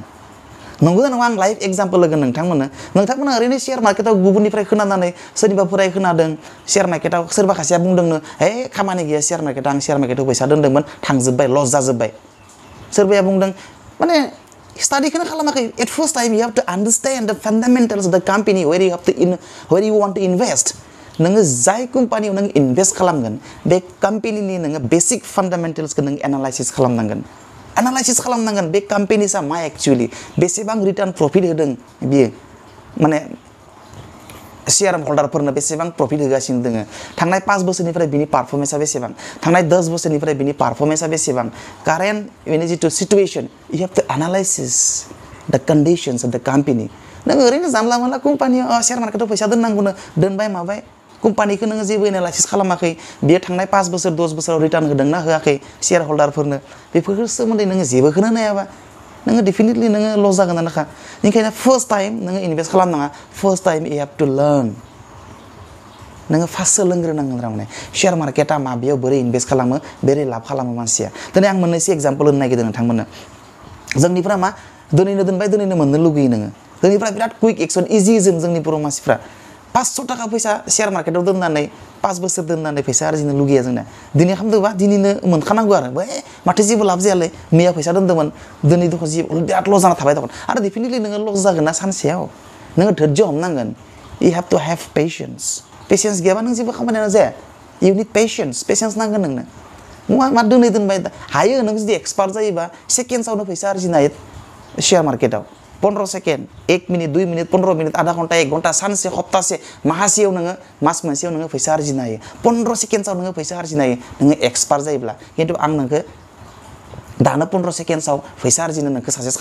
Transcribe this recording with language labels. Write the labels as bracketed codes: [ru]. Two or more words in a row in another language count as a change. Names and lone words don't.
[brx] नंगौना नङा? आं [en] live example [brx] होगोन नोंथांमोना ओरैनो शेयार मार्केटाव गुबुननिफ्राय खोनानानै सोरनिबाफोराय खोनादों शेयार मार्केटाव सोरबा खासेया बुंदोंनो हे खामानि गैया शेयार मार्केटाव, आं शेयार मार्केटाव फैसा दोनदोंमोन थांजोब्बाय लस जाजोब्बाय। सोरबाया बुंदों माने स्टाडिखौनो खालामाखै। [en] At first time you have to understand the fundamentals of the company where you want to invest. [brx] नोङो जाय कम्पानियाव नों इनभेस्ट खालामगोन बे कम्पानिनि नोङो बेसिक फान्डामेन्टेल्सखौ नों एनालाइसिस खालामनांगोन। बे कम्पानिसा मा एक्चुअली बेसेबां [en] return profit [brx] होदों बियो, माने शेयार हल्डारफोरनो बेसेबां प्रफिट होगासिनो दोङो, थांनाय 5 बोसोरनिफ्राय बिनि पारफरमेन्सा बेसेबां, थांनाय 10 बोसोरनिफ्राय बिनि पारफरमेन्सा बेसेबां, कारेन्ट बिनि जिथु सिटुएसन [en] you have to analysis the conditions of the company. [brx] नों ओरैनो जानला मानला कम्पानियाव शेयार मार्केटाव फैसा दोननांगौनो दोनबाय माबाय कम्पानिखौ नोङो जेबो एनालाइसिस खालामाखै बियो थांनाय 5 बोसोर 10 बोसोराव रिटार्न होदोंना होआखै शेयार हल्डारफोरनो बेफोरखौ सोमोन्दै नोङो जेबोखौनो नायाबा नोङो डेफिनेटलि नोङो लस जागोन आनोखा ओंखायनो [en] first time [brx] नोङो इनभेस्ट खालामनाङा [en] first time you have to learn [brx] नोङो फार्स्ट सोलोंग्रोनांगोन माने शेयार मार्केटा मा बेयाव बोरै इनभेस्ट खालामो बोरै लाब खालामो मानसिया दिनै आं मोननैसो एग्जाम्पल होनो नागिरदों नोंथांमोननो जोंनिफ्रा मा दिनैनो दोनबाय दिनैनो मोननो लुगैयो नोङो जोंनिफ्रा बिराद [en] quick action easy [brx] जोंनि बर' मानसिफ्रा 500 थाखा फैसा शेयार मार्केटाव दोननानै 5 बोसोर दोननानै फैसा आरजिनो लुगैया जोंना दिनै खालामदोंबा दिनैनो मोनखानांगौ आरो बै माथो जेबो लाब जायालै मैया फैसा दोनदोंमोन दिनै दख' बिराद लस जाना थाबाय दं आरो डेफिनेटलि नोङो लस जागोन ना सानसेयाव नोङो धैर्य हमनांगोन [en] you have to have patience [brx] गैयाबा नों जेबो खामानियानो जाया [en] you need patience [brx] नांगोन नोंनो मा दोनै दोनबाय हायो नों जुदि एक्सपार्ट जायोबा सेकेन्ड्सआवनो फैसा आरजिनो हायो शेयार मार्केटाव 15 सेकेन्ड 1 मिनिट 2 मिनिट 15 मिनिट आधा घन्टा 1 घन्टा सानसे सप्तासे माहासेयाव नोङो मास मोनसेयाव नोङो फैसा आरजिनो हायो 15 सेकेन्ड्सआव नोङो फैसा आरजिनो हायो नोङो एक्सपार्ट जायोब्ला खिन्थु आं नोंखौ दानो 15 सेकेन्ड्सआव फैसा आरजिनो नोंखौ साजेस्ट